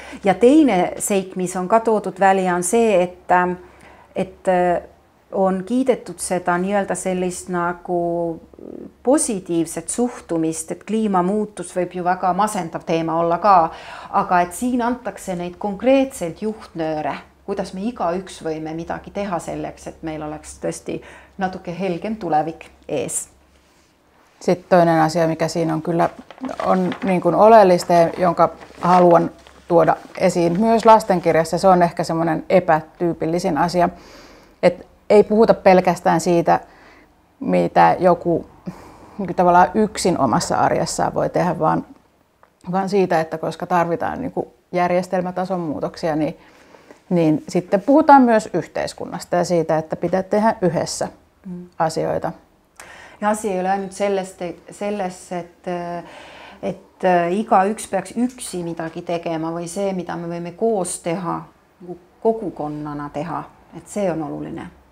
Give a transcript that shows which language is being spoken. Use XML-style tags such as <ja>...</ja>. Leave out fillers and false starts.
<et>Ja teine seik, mis on ka toodud välja, on see, et on kiidetud seda nii-öelda sellist nagu positiivset suhtumist, et kliimamuutus võib ju väga masendav teema olla ka, aga et siin antakse neid konkreetselt juhtnööre, kuidas me igaüks võime midagi teha selleks, et meil oleks tõesti natuke helgem tulevik ees.</et> <fi>Sitten toinen asia, mikä siinä on kyllä on niin kuin oleellista ja jonka haluan tuoda esiin myös lastenkirjassa, se on ehkä semmoinen epätyypillisin asia, että ei puhuta pelkästään siitä, mitä joku tavallaan yksin omassa arjessaan voi tehdä, vaan siitä, että koska tarvitaan niin kuin järjestelmätason muutoksia, niin sitten puhutaan myös yhteiskunnasta ja siitä, että pitää tehdä yhdessä asioita.</fi> <et>Ja asia ei ole ainult selles, et igaüks peaks üksi midagi tegema või see, mida me võime koos teha, kogukonnana teha, et see on oluline.</et>